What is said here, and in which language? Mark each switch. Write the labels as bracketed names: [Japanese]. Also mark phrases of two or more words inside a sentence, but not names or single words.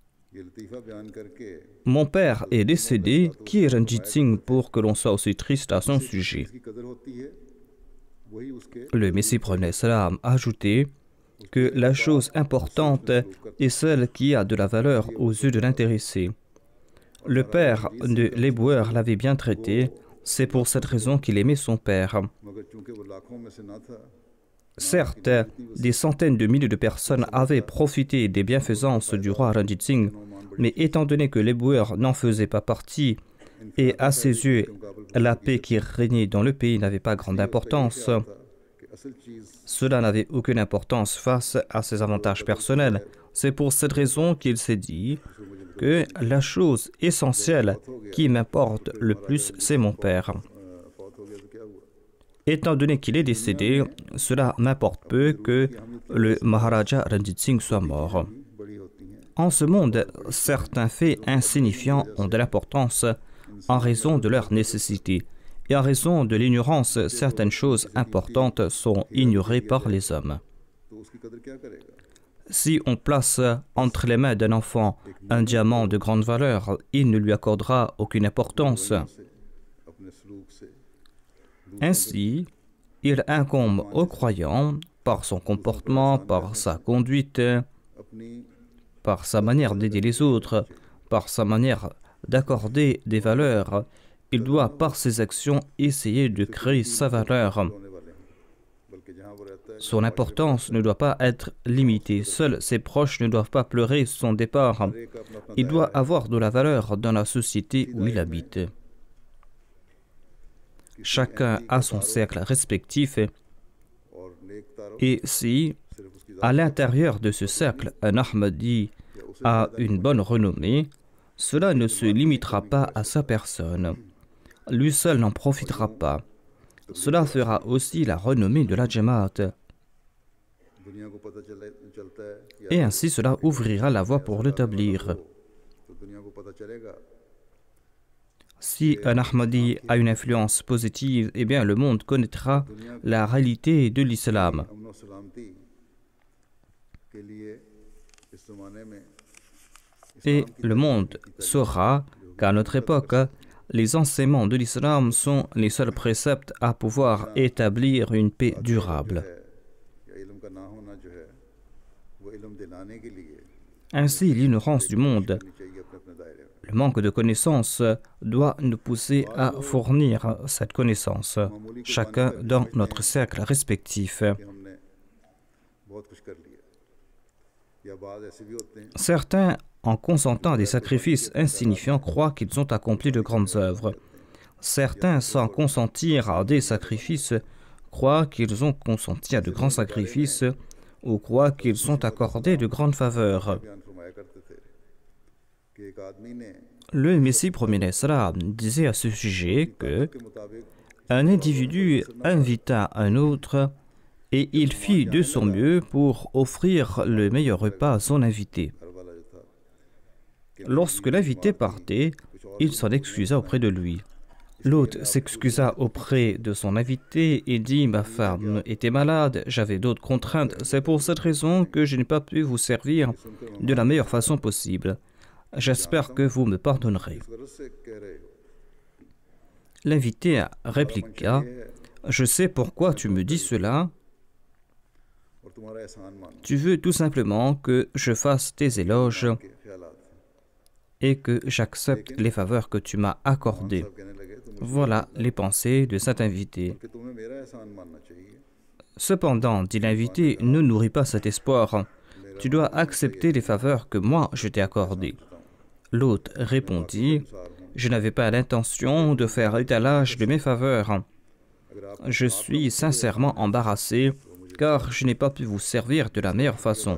[Urdu] یہ لطیفہ بیان کرکے [French] Mon père est décédé, qui est Ranjit Singh pour que l'on soit aussi triste à son sujet. [Urdu] اس کی قدر ہوتی ہے وہی اس کے [French] Le Messie prophète salam a ajouté que la chose importante est celle qui a de la valeur aux yeux de l'intéressé. Le père de l'éboueur l'avait bien traité, c'est pour cette raison qu'il aimait son père. [Urdu] مگر چونکہ وہ لاکھوں میں سے نہ تھا [French] Certes, des centaines de milliers de personnes avaient profité des bienfaisances du roi Ranjit Singh, mais étant donné que l'éboueur n'en faisait pas partie, et à ses yeux, la paix qui régnait dans le pays n'avait pas grande importance, [Urdu] کہ اصل چیز [French] cela n'avait aucune importance face à ses avantages personnels. C'est pour cette raison qu'il s'est dit que la chose essentielle qui m'importe le plus, c'est mon père. [Urdu] فوت ہو گیا تو کیا ہوا [French] Étant donné qu'il est décédé, cela m'importe peu que le Maharaja Ranjit Singh soit mort. [Urdu] بڑی ہوتی ہیں [French] En ce monde, certains faits insignifiants ont de l'importance en raison de leur nécessité. Et en raison de l'ignorance, certaines choses importantes sont ignorées par les hommes. [Urdu] تو اس کی قدر کیا کرے گا [French] Si on place entre les mains d'un enfant un diamant de grande valeur, il ne lui accordera aucune importance. [Urdu] سے اپنے سلوک سے [French] Ainsi, il incombe au croyant, par son comportement, par sa conduite, [Urdu] اپنی [French] par sa manière d'aider les autres, par sa manière d'accorder des valeurs, il doit par ses actions essayer de créer sa valeur. [Urdu] ہونے والے ہیں بلکہ جہاں وہ رہتا ہے [French] Son importance ne doit pas être limitée. Seuls ses proches ne doivent pas pleurer son départ. [Urdu] ایک اپنا اپنا [French] Il doit avoir de la valeur dans la société où il habite. Chacun a son cercle respectif [Urdu] اور نیک تارو [French] et si, [Urdu] صرف اس کی [French] à l'intérieur de ce cercle, un Ahmadi a une bonne renommée, cela ne se limitera pas à sa personne. Lui seul n'en profitera pas. Cela fera aussi la renommée de la Jamaat. [Urdu] دنیا کو پتا چلتا ہے کہ [French] Et ainsi cela ouvrira la voie pour l'établir. [Urdu] تو دنیا کو پتا چلے گا [French] Si un Ahmadi a une influence positive, eh bien le monde connaîtra la réalité de l'islam. [Urdu] امن اور سلامتی کے لیے اس زمانے میں [French] Et le monde saura qu'à notre époque, les enseignements de l'islam sont les seuls préceptes à pouvoir établir une paix durable. [Urdu] یا علم کا نہ ہونا جو ہے وہ علم دلانے کے لیے [French] Ainsi, l'ignorance du monde, [Urdu] ہونی چاہیے اپنے اپنے دائرے میں [French] le manque de connaissances doit nous pousser à fournir cette connaissance, chacun dans notre cercle respectif. [Urdu] کہ ہم نے بہت کچھ کر لیا یا بعد ایسے بھی ہوتے ہیں [French] Certains, en consentant des sacrifices insignifiants, croient qu'ils ont accompli de grandes œuvres. Certains, sans consentir à des sacrifices, croient qu'ils ont consenti à de grands sacrifices ou croient qu'ils ont accordé de grandes faveurs. [Urdu] بیان فرمایا کرتے تھے کہ ایک آدمی نے [French] Le Messie premier salam disait à ce sujet que [Urdu] کے مطابق [French] un individu invita un autre et il fit de son mieux pour offrir le meilleur repas à son invité. [Urdu] گھر والا جو تھا [French] Lorsque l'invité partait, il s'en excusa auprès de lui. L'hôte s'excusa auprès de son invité et dit « Ma femme était malade, j'avais d'autres contraintes, c'est pour cette raison que je n'ai pas pu vous servir de la meilleure façon possible. J'espère que vous me pardonnerez. [Urdu] اس غرض سے کہہ رہے ہو » [French] L'invité répliqua « Je sais pourquoi tu me dis cela. [Urdu] اور تمہارا احسان مانو [French] Tu veux tout simplement que je fasse tes éloges [Urdu] کے خیالات [French] et que j'accepte les faveurs que tu m'as accordées. [Urdu] سب کہنے لگے تو مجھے [French] Voilà les pensées de cet invité. [Urdu] کہ تمہیں میرا احسان ماننا چاہیے [French] Cependant, dit l'invité, ne nourris pas cet espoir. Tu dois accepter les faveurs que moi je t'ai accordées. L'hôte répondit, je n'avais pas l'intention de faire étalage de mes faveurs. Je suis sincèrement embarrassé car je n'ai pas pu vous servir de la meilleure façon.